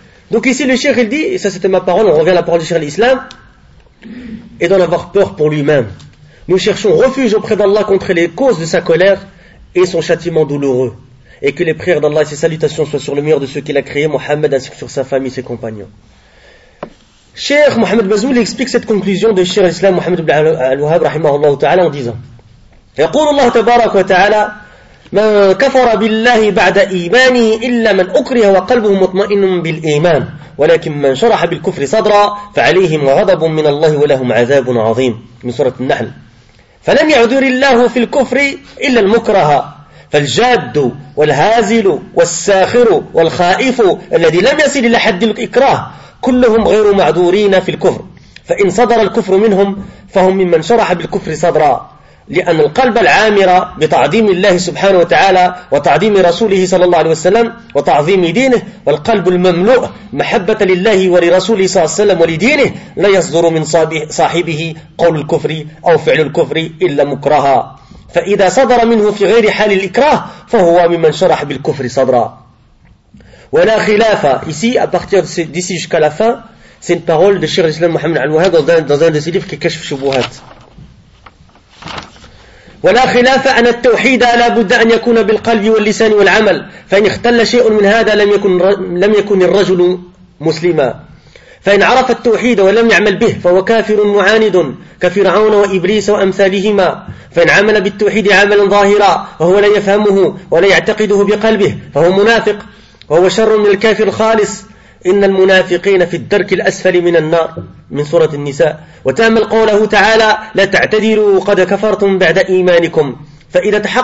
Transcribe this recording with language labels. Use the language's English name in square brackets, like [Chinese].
[French] Donc ici, le cheikh, il dit, et ça c'était ma parole, on revient à la parole du cheikh de l'islam, et d'en avoir peur pour lui-même. Nous cherchons refuge auprès d'Allah contre les causes de sa colère et son châtiment douloureux. Et que les prières d'Allah et ses salutations soient sur le mur de ceux qu'il a créés, Mohammed, ainsi que sur sa famille et ses compagnons. Cheikh Mohammed Bazoul explique cette conclusion de Cheikh l'Islam Mohammed ibn al-Wahhab, rahimahullah ta'ala, en disant [Arabic] « يقول الله تبارك وتعالى من كفر بالله بعد إيمانه إلا من أكره وقلبه مطمئن بالإيمان ولكن من شرح بالكفر صدرا فعليهم غضب من الله ولهم عذاب عظيم » من سورة النحل. فلم يعذر الله في الكفر إلا المكره فالجاد والهازل والساخر والخائف الذي لم يصل إلى حد الإكراه كلهم غير معذورين في الكفر فإن صدر الكفر منهم فهم ممن شرح بالكفر صدرا لأن القلب العامر بتعظيم الله سبحانه وتعالى وتعظيم رسوله صلى الله عليه وسلم وتعظيم دينه والقلب المملوء محبة لله ولرسوله صلى الله عليه وسلم ولدينه لا يصدر من صاحبه قول الكفر أو فعل الكفر إلا مكرها فإذا صدر منه في غير حال الإكراه فهو ممن شرح بالكفر صدرا ولا خلاف. [French] Ici, à partir d'ici jusqu'à la fin, c'est une parole de Cheikh l'Islam Mohammed al-Wahhab dans un de ses livres qui cache Shubuhat. [Arabic] ولا خلاف أن التوحيد لا بد أن يكون بالقلب واللسان والعمل فإن اختل شيء من هذا لم يكن الرجل مسلما فإن عرف التوحيد ولم يعمل به فهو كافر معاند كفرعون وإبليس وأمثالهما فإن عمل بالتوحيد عملا ظاهرا وهو لا يفهمه ولا يعتقده بقلبه فهو منافق وهو شر من الكافر الخالص إن المنافقين في الدرك الأسفل من النار من سورة النساء وتأمل قوله تعالى لا تعتذروا قد كفرتم بعد إيمانكم فإذا